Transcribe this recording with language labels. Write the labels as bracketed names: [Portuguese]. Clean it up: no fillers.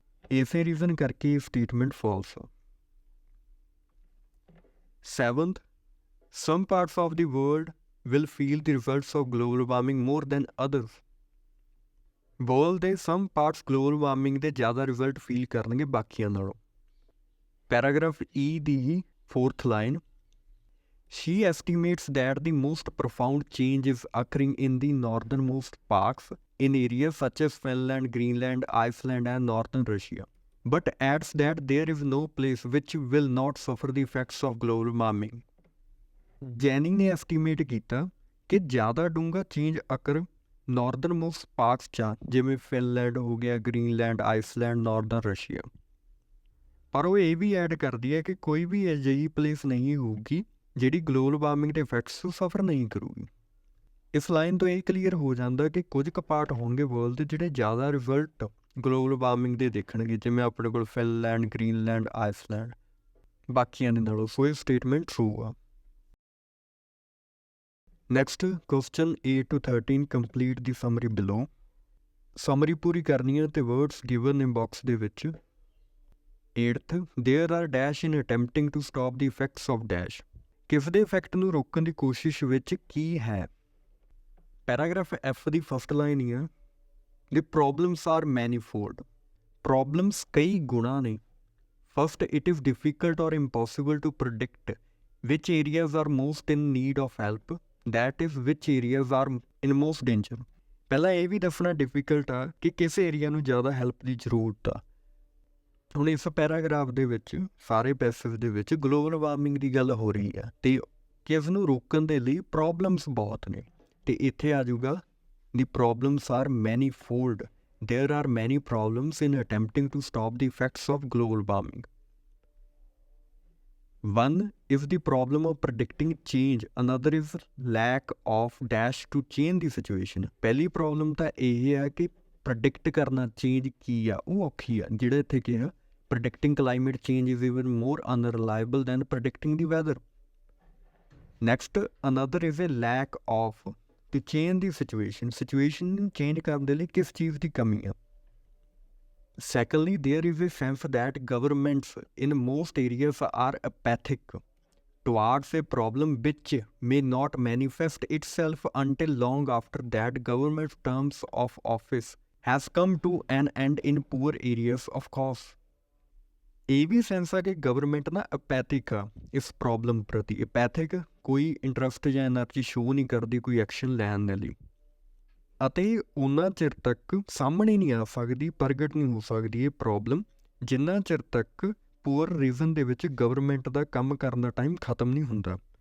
[Punjabi] ਇਸੇ ਰੀਜ਼ਨ ਕਰਕੇ ਇਹ ਸਟੇਟਮੈਂਟ ਫਾਲਸ ਆ। [English] Seventh, some parts of the world will feel the results of global warming more than others. [Punjabi] World ਦੇ ਸਮ parts global warming ਦੇ ਜ਼ਿਆਦਾ result feel ਕਰਨਗੇ ਬਾਕੀਆਂ ਨਾਲੋਂ। Paragraph E ਦੀ 4th line, [English] she estimates that the most profound change is occurring in the northernmost parts in areas such as Finland, Greenland, Iceland and northern Russia, but adds that there is no place which will not suffer the effects of global warming. [Punjabi] ਜੈਨੀ ਨੇ estimate ਕੀਤਾ ਕਿ ਜ਼ਿਆਦਾ ਡੂੰਘਾ change ਅਕਰ ਨਾਰਦਰਮੋਸਟ parts 'ਚ ਆ, ਜਿਵੇਂ Finland ਹੋ ਗਿਆ, ਗ੍ਰੀਨਲੈਂਡ, ਆਈਸਲੈਂਡ, ਨਾਰਦਰਨ ਰਸ਼ੀਆ। ਪਰ ਉਹ ਇਹ ਵੀ ਐਡ ਕਰਦੀ ਹੈ ਕਿ ਕੋਈ ਵੀ ਅਜਿਹੀ ਪਲੇਸ ਨਹੀਂ ਹੋਊਗੀ ਜਿਹੜੀ ਗਲੋਬਲ ਵਾਰਮਿੰਗ ਦੇ ਇਫੈਕਟਸ ਤੋਂ ਸਫਰ ਨਹੀਂ ਕਰੂਗੀ। ਇਸ ਲਾਈਨ ਤੋਂ ਇਹ ਕਲੀਅਰ ਹੋ ਜਾਂਦਾ ਕਿ ਕੁਝ ਕੁ ਪਾਰਟ ਹੋਣਗੇ ਵਰਲਡ ਦੇ ਜਿਹੜੇ ਜ਼ਿਆਦਾ ਰਿਜ਼ਲਟ ਗਲੋਬਲ ਵਾਰਮਿੰਗ ਦੇ ਦੇਖਣਗੇ, ਜਿਵੇਂ ਆਪਣੇ ਕੋਲ ਫਿਨਲੈਂਡ, ਗ੍ਰੀਨਲੈਂਡ, ਆਈਸਲੈਂਡ, ਬਾਕੀਆਂ ਦੇ ਨਾਲੋਂ। ਸੋ ਇਹ ਸਟੇਟਮੈਂਟ ਟਰੂ ਆ। [English] Next question 8 to 13 complete the summary below. [Punjabi] Summary ਪੂਰੀ ਕਰਨੀ ਹੈ ਤੇ ਵਰਡਸ ਗਿਵਨ ਇਨ ਬਾਕਸ ਦੇ ਵਿੱਚ। [English] 8th, there are dash in attempting to stop the effects of dash। [Punjabi] ਕਿਸ ਦੇ ਇਫੈਕਟ ਨੂੰ ਰੋਕਣ ਦੀ ਕੋਸ਼ਿਸ਼ ਵਿੱਚ ਕੀ ਹੈ। ਪੈਰਾਗ੍ਰਾਫ F ਦੀ ਫਸਟ ਲਾਈਨ ਹੀ ਆ, [English] the problems are manifold। [Punjabi] Problems ਕਈ ਗੁਣਾ ਨੇ। [English] First, it is difficult or impossible to predict which areas are most in need of help, that is which areas are in most danger। [Punjabi] ਪਹਿਲਾਂ ਇਹ ਵੀ ਦੱਸਣਾ difficult ਆ ਕਿ ਕਿਸ ਏਰੀਆ ਨੂੰ ਜ਼ਿਆਦਾ ਹੈਲਪ ਦੀ ਜ਼ਰੂਰਤ ਆ। ਹੁਣ ਇਸ ਪੈਰਾਗ੍ਰਾਫ ਦੇ ਵਿੱਚ ਸਾਰੇ ਪੈਸੇਜ ਦੇ ਵਿੱਚ ਗਲੋਬਲ ਵਾਰਮਿੰਗ ਦੀ ਗੱਲ ਹੋ ਰਹੀ ਆ ਅਤੇ ਕਿਸ ਨੂੰ ਰੋਕਣ ਦੇ ਲਈ ਪ੍ਰੋਬਲਮਸ ਬਹੁਤ ਨੇ। ਅਤੇ ਇੱਥੇ ਆ ਜਾਊਗਾ [English] The problems are manifold, there are many problems in attempting to stop the effects of global warming. 1 is the problem of predicting change, another is lack of dash to change the situation। [Punjabi] ਪਹਿਲੀ ਪ੍ਰੋਬਲਮ ਤਾਂ ਇਹ ਆ ਕਿ ਪ੍ਰੈਡਿਕਟ ਕਰਨਾ change ਕੀ ਆ, ਉਹ ਔਖੀ ਆ। ਜਿਹੜਾ ਇੱਥੇ ਕਿਹਾ [English] predicting climate change is even more unreliable than predicting the weather। Next, another is a lack of to change the situation। [Punjabi] Situation ਨੂੰ change ਕਰਨ ਦੇ ਲਈ ਕਿਸ ਚੀਜ਼ ਦੀ ਕਮੀ ਆ। [English] Secondly, there is a sense that governments in most areas are apathic towards a problem which may not manifest itself until long after that government's terms of office has come to an end in poor areas of course। [Punjabi] ਇਹ ਵੀ sense ਆ ਕਿ government ਨਾ ਅਪੈਥਿਕ ਆ ਇਸ problem ਪ੍ਰਤੀ। ਅਪੈਥਿਕ ਕੋਈ interest ਜਾਂ energy show ਨਹੀਂ ਕਰਦੀ ਕੋਈ ਐਕਸ਼ਨ ਲੈਣ ਦੇ ਲਈ, ਅਤੇ ਉਹਨਾਂ ਚਿਰ ਤੱਕ ਸਾਹਮਣੇ ਨਹੀਂ ਆ ਸਕਦੀ, ਪ੍ਰਗਟ ਨਹੀਂ ਹੋ ਸਕਦੀ ਇਹ ਪ੍ਰੋਬਲਮ, ਜਿੰਨਾ ਚਿਰ ਤੱਕ ਪੂਅਰ ਰੀਜ਼ਨ ਦੇ ਵਿੱਚ ਗਵਰਨਮੈਂਟ ਦਾ ਕੰਮ ਕਰਨ ਦਾ ਟਾਈਮ ਖਤਮ ਨਹੀਂ ਹੁੰਦਾ।